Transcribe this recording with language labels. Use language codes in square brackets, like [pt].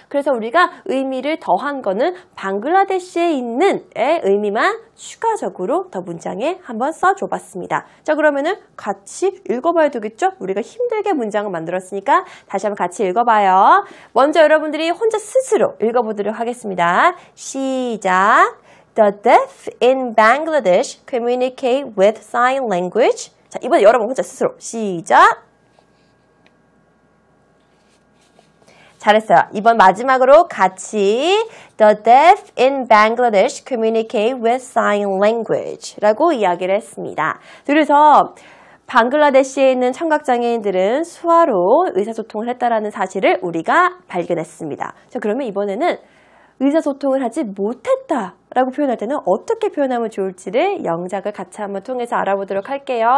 [ko] 그래서 우리가 의미를 더한 거는 방글라데시에 있는의 의미만 추가적으로 더 문장에 한번 써줘 봤습니다. 자, 그러면은 같이 읽어봐야 되겠죠? 우리가 힘들게 문장을 만들었으니까 다시 한번 같이 읽어봐요. 먼저 여러분들이 혼자 스스로 읽어보도록 하겠습니다. 시작! [en] The deaf in Bangladesh communicate with sign language. [ko] 자, 이번에 여러분 혼자 스스로 시작. 잘했어요. 이번 마지막으로 같이 [en] The deaf in Bangladesh communicate with sign language [ko] 라고 이야기를 했습니다. 그래서 방글라데시에 있는 청각장애인들은 수화로 의사소통을 했다라는 사실을 우리가 발견했습니다. 자, 그러면 이번에는 의사소통을 하지 못했다라고 표현할 때는 어떻게 표현하면 좋을지를 영작을 같이 한번 통해서 알아보도록 할게요.